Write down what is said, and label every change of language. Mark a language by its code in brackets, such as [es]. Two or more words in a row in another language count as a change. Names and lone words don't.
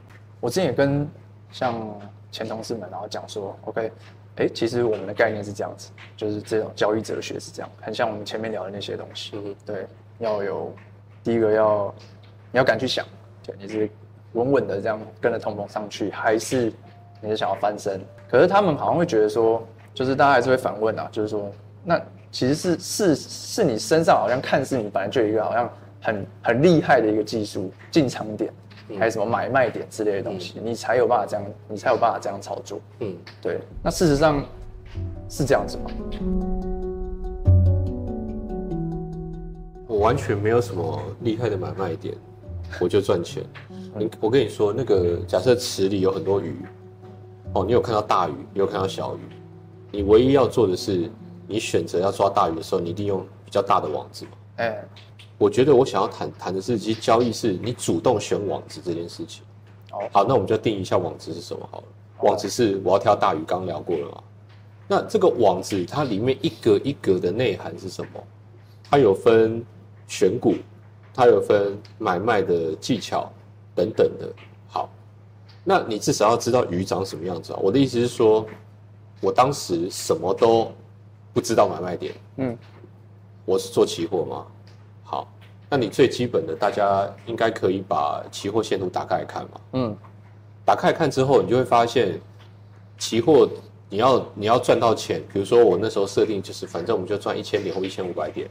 [zh] 我之前也跟像前同事們然後講說 ，OK， 其實我們的概念是這樣子，就是這種交易哲學是這樣，很像我們前面聊的那些東西。對，要有第一個你要敢去想，對，你是穩穩的這樣跟着通膨上去，還是你是想要翻身？可是他們好像會覺得說，就是大家還是會反問啊，就是說，那其實是你身上好像看似你本來就有一個好像很厲害的一個技術進場點，還有什麼買賣點之類的東西，你才有辦法這樣操作。對。那事實上是這樣子嗎？我完全沒有什麼厲害的買賣點，我就賺錢。我跟你說，那個假設池裡有很多魚，你有看到大魚，你有看到小魚，你唯一要做的是，你選擇要抓大魚的時候，你一定用比較大的網子嘛。我覺得我想要談的是，其實交易是你主動選網子這件事情。好，那我們就定義一下網子是什麼好了。網子是我要挑大魚，剛聊過了嘛。那這個網子它裡面一格一格的內涵是什麼？它有分選股，它有分買賣的技巧等等的。好，那你至少要知道魚長什麼樣子啊。我的意思是說，我當時什麼都不知道買賣點。我是做期貨嘛。好，那你最基本的，大家應該可以把期貨線圖打開來看嘛。打開來看之後，你就會發現，期貨你要賺到錢，比如說我那時候設定就是，反正我們就賺1000點或1500點。